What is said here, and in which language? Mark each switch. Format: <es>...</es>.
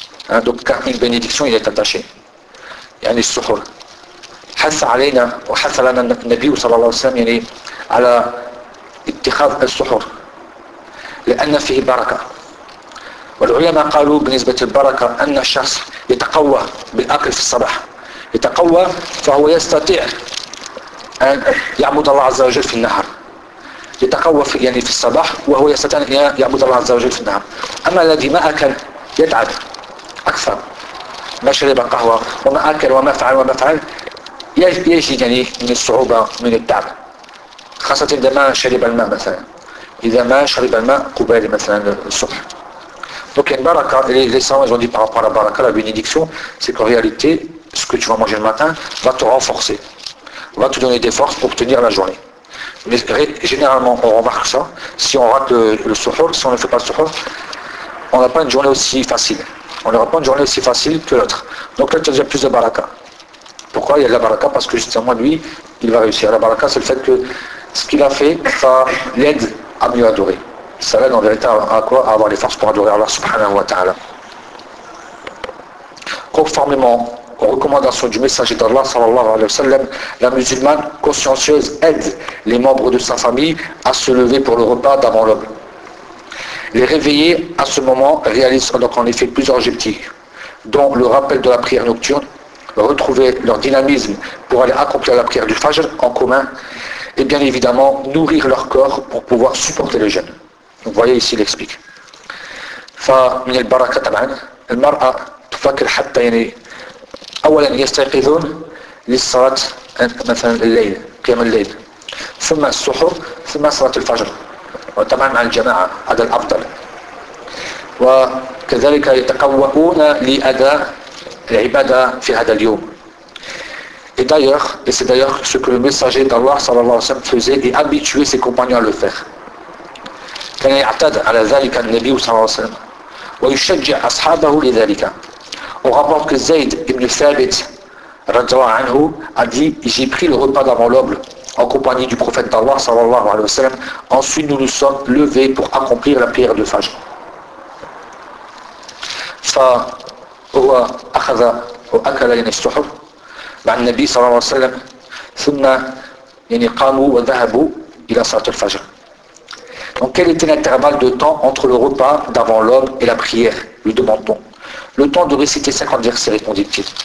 <fr>hein, donc car une bénédiction y est attachée il y a un suhur</fr> <ar>حث علينا وحث لنا النبي صلى الله عليه وسلم يعني على اتخاذ السحور لأن فيه بركة والعلماء قالوا بنسبة البركة أن الشخص يتقوى بالأكل في الصباح يتقوى فهو يستطيع أن يعبد الله عز وجل في النهار يتقوى في يعني في الصباح وهو يستطيع أن يعبد الله عز وجل في النهار. أما الذي ما أكل يتعب أكثر، ما شرب قهوة وما أكل وما فعل وما فعل، يجي يعني من الصعوبة من التعب، خاصة إذا ما شرب الماء مثلا، إذا ما شرب الماء قبل مثلا الصبح.</ar> <fr>Donc il y a une baraka, les savants ils ont dit par rapport à la baraka, la bénédiction, c'est qu'en réalité, ce que tu vas manger le matin va te renforcer, va te donner des forces pour tenir la journée. Mais généralement, on remarque ça, si on rate le suhoor, si on ne fait pas le suhoor, on n'a pas une journée aussi facile. On n'aura pas une journée aussi facile que l'autre. Donc là, tu as déjà plus de baraka. Pourquoi il y a de la baraka? Parce que justement, lui, il va réussir. La baraka, c'est le fait que ce qu'il a fait, ça l'aide à mieux adorer. Ça l'aide en vérité à quoi? À avoir les forces pour adorer Allah subhanahu wa ta'ala. Conformément aux recommandations du messager d'Allah sallallahu alayhi wa sallam, la musulmane consciencieuse aide les membres de sa famille à se lever pour le repas d'avant l'homme. Les réveillés à ce moment réalisent donc en effet plusieurs objectifs, dont le rappel de la prière nocturne, retrouver leur dynamisme pour aller accomplir la prière du Fajr en commun, et bien évidemment nourrir leur corps pour pouvoir supporter le jeûne. Vous voyez ici, il explique.</fr> <ar>فمن البركة طبعا المرأة تفكر حتى يعني أولا يستيقظون للصلاة مثلا الليل قيام الليل ثم السحور ثم صلاة الفجر وطبعا مع الجماعة هذا الأفضل وكذلك يتقوون لأداء العبادة في هذا اليوم.</ar> <fr>Et d'ailleurs, et c'est d'ailleurs ce que le messager d'Allah</fr> <ar>صلى الله عليه وسلم</ar> <fr>faisait et habituait ses compagnons à le faire.</fr> <ar>كان يعتاد على ذلك النبي صلى الله عليه وسلم ويشجع أصحابه لذلك.</ar> <fr>On rapporte que Zayd ibn Thabit radhiyallahu anhu a dit: j'ai pris le repas d'avant l'aube en compagnie du prophète d'Allah sallallahu alayhi wa sallam, ensuite nous nous sommes levés pour accomplir la prière de Fajr.</fr> <ar>فهو أخذ وأكل يعني السحور مع النبي صلى الله عليه وسلم ثم يعني قاموا وذهبوا إلى صلاة الفجر.</ar> <fr>Donc quel était l'intervalle de temps entre le repas d'avant l'aube et la prière, lui demande-t-on. Le temps de réciter 50 versets, répondit-il.</fr>